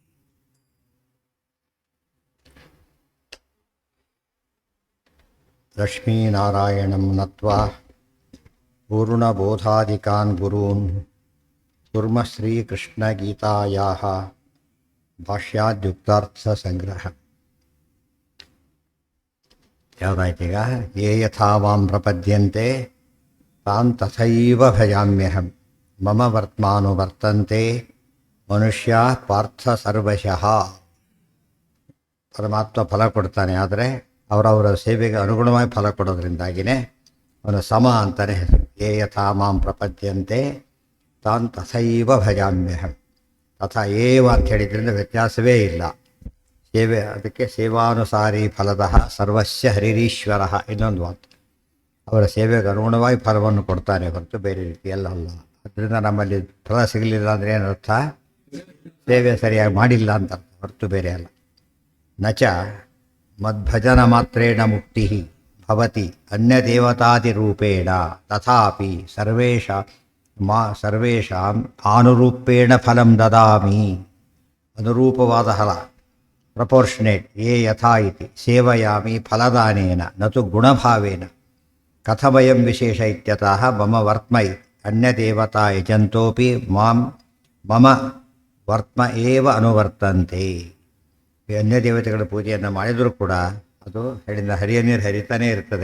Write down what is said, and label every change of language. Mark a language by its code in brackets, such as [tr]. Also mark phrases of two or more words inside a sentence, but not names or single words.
[sa] ಲಕ್ಷ್ಮೀನಾರಾಯಣಂ ನತ್ವಾ ಪೂರ್ಣಬೋಧಾದಿಕಾನ್ ಗುರೂನ್ ಕುರ್ಮ ಶ್ರೀಕೃಷ್ಣಗೀತಾಯಾಃ ಭಾಷ್ಯಾದ್ಯುಕ್ತಾರ್ಥ ಸಂಗ್ರಹ. [kn] ಯಾವುದಾಯ್ತೀಗ? [sa] ಯೇ ಯಥಾ ವಾಂ ಪ್ರಪದ್ಯಂತೆ ತಾನ್ ತಥೈವ ಭಜಾಮ್ಯಹಂ ಮಮ ವರ್ತ್ಮಾನುವರ್ತಂತೆ ಮನುಷ್ಯ ಪಾರ್ಥ ಸರ್ವಶಃ. [kn] ಪರಮಾತ್ಮ ಫಲ ಕೊಡ್ತಾನೆ, ಆದರೆ ಅವರವರ ಸೇವೆಗೆ ಅನುಗುಣವಾಗಿ ಫಲ ಕೊಡೋದ್ರಿಂದಾಗಿಯೇ ಅವನು ಸಮ ಅಂತಾನೆ ಹೆಸರು. [sa] ಯೇ ಯಥಾ ಮಾಂ ಪ್ರಪದ್ಯಂತೆ ತಾನ್ ತಥೈವ ಭಜಾಮ್ಯಹಂ. ತಥಾ ಏವ [kn] ಅಂತ ಹೇಳಿದ್ರಿಂದ ವ್ಯತ್ಯಾಸವೇ ಇಲ್ಲ. ಸೇವೆ ಅದಕ್ಕೆ [sa] ಸೇವಾನುಸಾರಿ ಫಲದಃ ಸರ್ವಸ್ಯ ಹರಿರೀಶ್ವರ. [kn] ಇನ್ನೊಂದು ಮಾತು, ಅವರ ಸೇವೆಗೆ ಅನುಗುಣವಾಗಿ ಫಲವನ್ನು ಕೊಡ್ತಾನೆ ಹೊರತು ಬೇರೆ ರೀತಿಯಲ್ಲ ಅಲ್ಲ. ಅದರಿಂದ ನಮ್ಮಲ್ಲಿ ಫಲ ಸಿಗಲಿಲ್ಲ ಅಂದರೆ ಏನರ್ಥ? ಸೇವೆ ಸರಿಯಾಗಿ ಮಾಡಿಲ್ಲ ಅಂತ ಹೊರತು ಬೇರೆ ಅಲ್ಲ. [sa] ನಚ ಮದ್ಭಜನ ಮಾತ್ರೇಣ ಮುಕ್ತಿ ಭವತಿ ಅನ್ಯದೇವತಾದಿರೂಪೇಣ ತಥಾಪಿ ಸರ್ವೇಷಾಂ ಆನುರೂಪೇಣ ಫಲಂ ದದಾಮಿ. [kn] ಅನುರೂಪವಾದ ಫಲ, ಪ್ರಪೋರ್ಷನೇಟ್. [sa] ಯೇ ಯಥಾ ಇತಿ ಸೇವಯಾಮಿ ಫಲದಾನೇನ ನತು ಗುಣಭಾವೇನ. ಕಥಮಯಂ ವಿಶೇಷ ಇತ್ಯತಃ ಮಮ ವರ್ತ್ಮೈ ಅನ್ಯದೇವತಾ ಯಜಂತೋಪಿ ಮಮ ವರ್ತ್ಮ ಏವ ಅನುವರ್ತಂತೆ. [kn] ಈ ಅನ್ಯ ದೇವತೆಗಳ ಪೂಜೆಯನ್ನು ಮಾಡಿದರೂ ಕೂಡ ಅದು ಹೇಳಿದ ಹರಿಯ ನೀರು ಹರಿತಾನೇ ಇರ್ತದೆ.